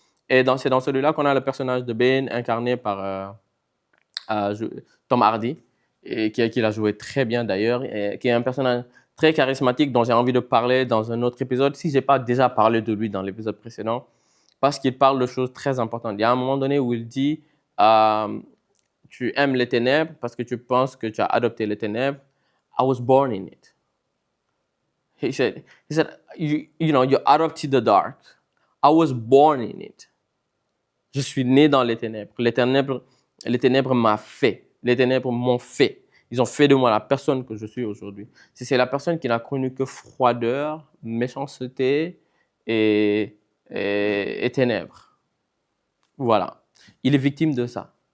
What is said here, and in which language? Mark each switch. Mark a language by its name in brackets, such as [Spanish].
[French] Et c'est dans celui-là qu'on a le personnage de Bane incarné par Tom Hardy, et qui l'a joué très bien d'ailleurs, et qui est un personnage très charismatique dont j'ai envie de parler dans un autre épisode, si je n'ai pas déjà parlé de lui dans l'épisode précédent, parce qu'il parle de choses très importantes. Il y a un moment donné où il dit tu aimes les ténèbres parce que tu penses que tu as adopté les ténèbres. [English] I was born in it. He said you adopted the dark. I was born in it. [French] Je suis né dans les ténèbres. Les ténèbres m'ont fait. Les ténèbres m'ont fait. Ils ont fait de moi la personne que je suis aujourd'hui. C'est la personne qui n'a connu que froideur, méchanceté et ténèbres. Voilà. Il est victime de ça.